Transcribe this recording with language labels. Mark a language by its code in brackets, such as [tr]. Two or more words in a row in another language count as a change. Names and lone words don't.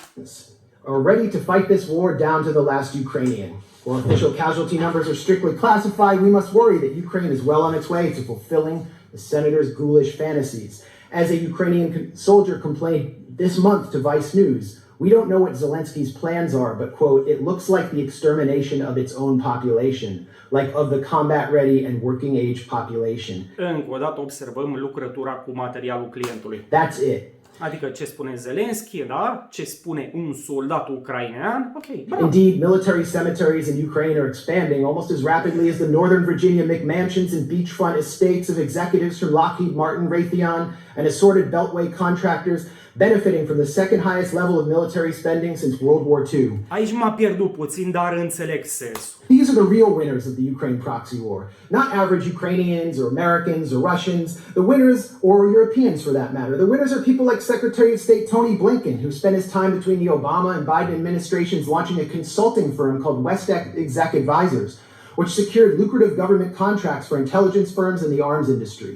[en] Are ready to fight this war down to the last Ukrainian. While official casualty numbers are strictly classified, we must worry that Ukraine is well on its way to fulfilling the senator's ghoulish fantasies. As a Ukrainian soldier complained this month to Vice News, we don't know what Zelensky's plans are, but, quote, it looks like the extermination of its own population, like of the combat-ready and working-age population. [ro] Încă o dată observăm lucrătura cu materialul clientului. [en] That's it. [ro] Adică ce spune Zelensky, da? Ce spune un soldat ucrainean. Ok, bravo. [en] Indeed, military cemeteries in Ukraine are expanding almost as rapidly as the Northern Virginia McMansions and beachfront estates of executives from Lockheed Martin, Raytheon, and assorted Beltway contractors benefiting from the second highest level of military spending since World War II. [ro] Aici m-a pierdut puțin, dar înțeleg sensul. [en] These are the real winners of the Ukraine proxy war. Not average Ukrainians or Americans or Russians. The winners, or Europeans for that matter, the winners are people like Secretary of State Tony Blinken, who spent his time between the Obama and Biden administrations launching a consulting firm called West Exec Advisors, which secured lucrative government contracts for intelligence firms in the arms industry.